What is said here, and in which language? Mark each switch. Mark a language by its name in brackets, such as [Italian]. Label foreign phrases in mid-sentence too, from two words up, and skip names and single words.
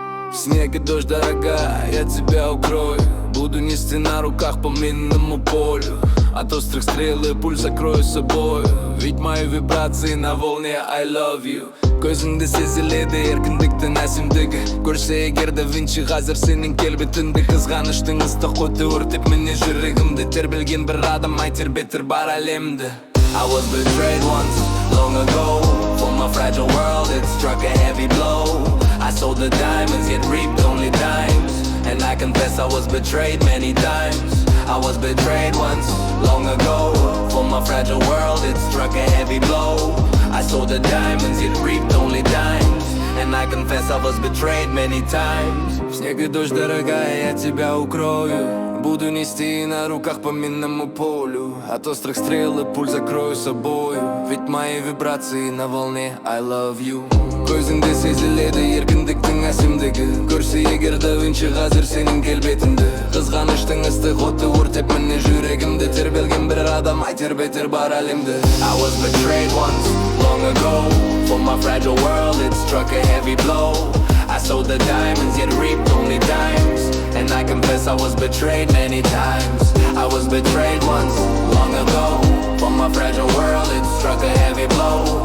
[Russian] Снег и дождь, дорогая, я тебя укрою. Буду нести на руках по минному полю. От острых стрел и пуль закрою собою. Ведь мои вибрации на волне [English] I love you. [Kazakh] Көзіңді сезіледі еркіндіктің әсемдігі. Көрсе егер да Винчи қазір сенің келбетіңді. Қызғаныштың ыстық оты өртеп міне жүрегімді. Тербелген бір адам ай тербетер бар әлемді. [English] I was betrayed once, long ago. For my fragile world it struck a heavy blow. I sold the diamonds yet reaped only dimes. And I confess I was betrayed many times. I was betrayed once, long ago. For my fragile world it struck a heavy blow. I sold the diamonds yet reaped only dimes. And I confess I was betrayed many times. [Russian] В снег и дождь, дорогая, я тебя укрою. Буду нести на руках по минному полю. От острых стрел и пуль закрою собою. Ведь мои вибрации на волне [English] I love you. [Kazakh] Көзіңде сезіледі еркіндіктің әсемдігі. Көрсе егер да Винчи қазір сенің келбетіңді. Қызғаныштың ыстық оты өртеп міне жүрегімді. Тербелген бір адам ай тербетер бар әлемді. [English] I was betrayed once, long ago. For my fragile world it struck a heavy blow. I sold the diamonds yet reaped only dimes. And I confess I was betrayed many times. I was betrayed once, long ago. For my fragile world it struck a heavy blow.